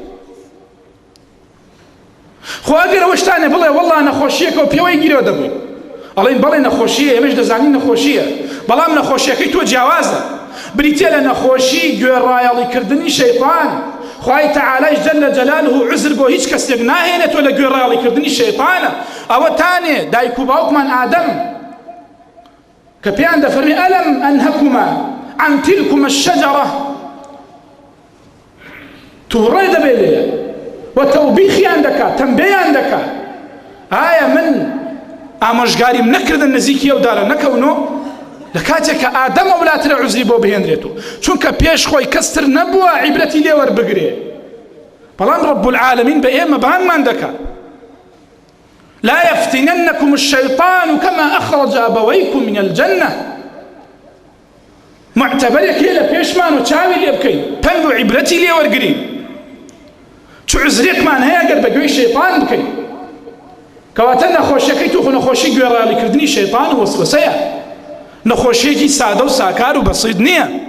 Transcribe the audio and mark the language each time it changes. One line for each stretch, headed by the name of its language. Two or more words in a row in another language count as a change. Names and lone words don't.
Central Kurdish: خۆ ئەگەر ئەوە شتانێ بڵێ وەڵڵا نەخۆشیەکە و پێوەی گیرەوە دەبووین ئەڵێن بەڵێ نەخۆشیە، ئێمەش دەزانین نەخۆشیە، بەڵام نەخۆشیەکەی تۆ جیاوازە. بریتێ لە نەخۆشی گوێڕایەڵیکردنی شەیطان. خوای تەعالای
Arabic: جەلە جەلالوه
Central Kurdish: عوزر بۆ هیچ کەسێک ناهێنێتەوە لە گوێڕایەڵیکردنی شەیطانە. ئەوە تانێ دایک و باوکمان ئادەم کە پێیان دەفەرمێ
Arabic: ئەلەم ئەنهەکوما عن تلكما الشجرة
Central Kurdish: تووڕێ دەبێ لێیە و تەوبیخیان دەکات تەنبێیان دەکات. ئایا من ئامۆژگاریم نەکردن نزیکی ئەودارە نەکەونەوە لە کاتێک کە ئادەم ئەولاترە عوزری بۆ بهێنرێتەوە چونکە پێش خۆی کەستر نەبووە عیبرەتی لێ وەربگرێ. بەڵام
Arabic: رب العالمین
Central Kurdish: بە ئێمە بانمان دەکات
Arabic: لا يفتننكم الشيطان كما أخرج أبويكم من الجنة.
Central Kurdish: معتبرێک لێ لە پێشمان و چاوی لێ بکەین پند و عیبرەتی لێ وەرگرین چ عوزرێکمان هەیە ئەگەر بە گوێی شەیطان بکەین. کەواتە نەخۆشیەکەی تو نەخۆشی گوێڕایەڵیکردنی شەیطان و وەسوەسەیە، نەخۆشیەکی سادە و ساکار و بەسیط نییە.